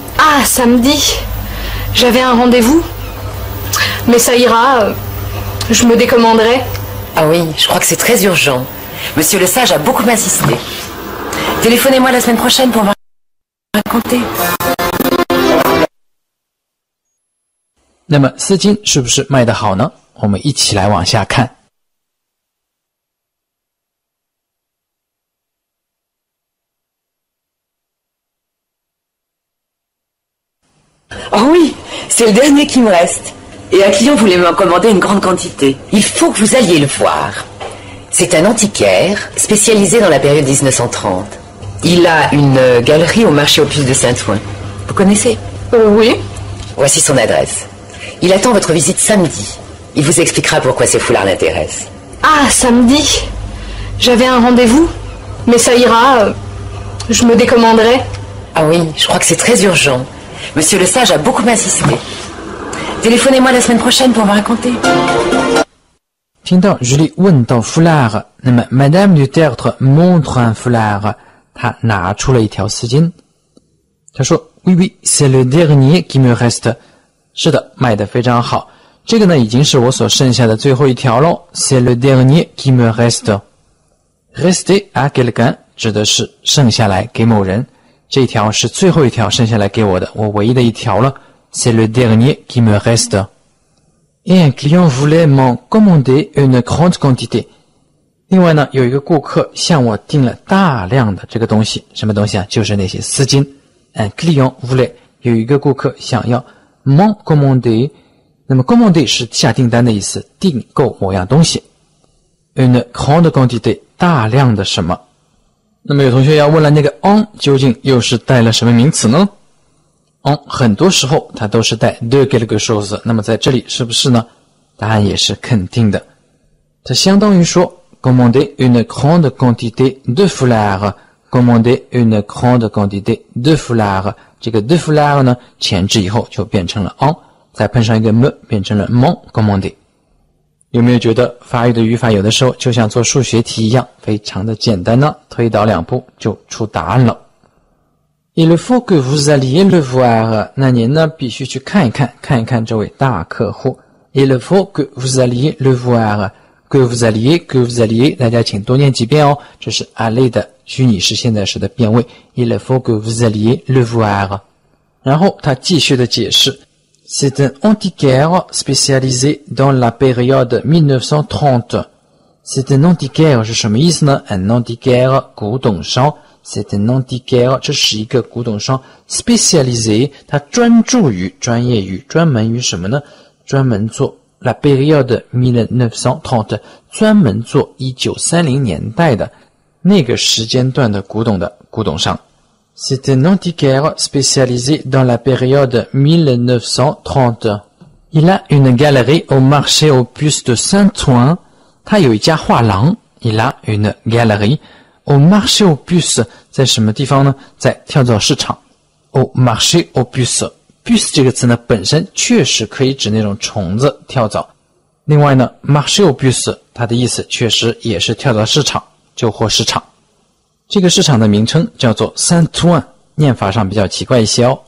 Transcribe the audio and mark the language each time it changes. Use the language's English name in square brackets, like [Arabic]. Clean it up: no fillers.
[French] Ah, samedi. J'avais un rendez-vous. Mais ça ira. Je me décommanderai. Ah oui, je crois que c'est très urgent. Monsieur le Sage a beaucoup insisté. Téléphonez-moi la semaine prochaine pour me raconter. [Chinese] 那么丝巾是不是卖得好呢？我们一起来往下看。 [French] Oh oui, c'est le dernier qui me reste. Et un client voulait m'en commander une grande quantité. Il faut que vous alliez le voir. C'est un antiquaire spécialisé dans la période 1930. Il a une galerie au marché aux puces de Saint-Ouen. Vous connaissez? Oui. Voici son adresse. Il attend votre visite samedi. Il vous expliquera pourquoi ces foulards l'intéressent. Ah, samedi. J'avais un rendez-vous. Mais ça ira. Je me décommanderai. Ah oui, je crois que c'est très urgent. Monsieur le Sage a beaucoup insisté. Téléphonez-moi la semaine prochaine pour me raconter. [Chinese] 听到 Julie 问到 foulard， 那么 [French] Madame Dutertre montre un foulard， [Chinese] 她拿出了一条丝巾。她说 [French] Oui, oui, c'est le dernier qui me reste。 [Chinese] 是的，卖得非常好。这个呢，已经是我所剩下的最后一条咯。 [French] C'est le dernier qui me reste。 Rester à quelqu'un 指的是剩下来给某人。 [Chinese] 这一条是最后一条剩下来给我的，我唯一的一条了。 [French] C'est le dernier qui me reste. Et un client voulait m'en commander une grande quantité. [Chinese] 另外呢，有一个顾客向我订了大量的这个东西，什么东西啊？就是那些丝巾。 [French] Un client voulait [Chinese] 有一个顾客想要 [French] m'en commander， [Chinese] 那么 commander 是下订单的意思，订购某样东西。 [French] Une grande quantité [Chinese] 大量的什么？那么有同学要问了，那个 en 究竟又是带了什么名词呢？ en 很多时候它都是带 [French] de quelque chose， [Chinese] 那么在这里是不是呢？答案也是肯定的，它相当于说 [French] commander une grande quantité de foulard， [Chinese] commander une grande quantité de foulard， 这个 de foulard 呢前置以后就变成了 en， 再碰上一个 me 变成了 m'en commander。有没有觉得法语的语法有的时候就像做数学题一样，非常的简单呢？推导2步就出答案了。 [French] Il faut que vous alliez le voir， [Chinese] 那您呢必须去看一看这位大客户。 [French] Il faut que vous alliez le voir， que vous alliez， [Chinese] 大家请多念几遍哦。这是 aller 的虚拟式现在时的变位。 [French] Il faut que vous alliez le voir。 [Chinese] 然后他继续的解释。 [French] C'est un antiquaire spécialisé dans la période 1930. C'est un antiquaire [Chinese] 是什么意思呢？Un antiquaire 古董商 C'est un antiquaire 这是一个古董商 spécialisé 它专注于专业于专门于什么呢？专门做 [French] la période 1930 [Chinese] 专门做1930年代的那个时间段的古董的古董商。 [French] C'est un antiquaire spécialisé dans la période 1930. Il a une galerie au marché aux puces de Saint-Ouen. [Chinese] 他有一家画廊。 [French] Il a une galerie au marché aux puces. [Chinese] 在什么地方呢？在跳蚤市场。 [French] Au marché aux puces. [Chinese] Puce 这个词呢，本身确实可以指那种虫子、跳蚤。另外呢 marché aux puces 它的意思确实也是跳蚤市场、旧货市场。这个市场的名称叫做 Saint-Ouen， 念法上比较奇怪一些哦。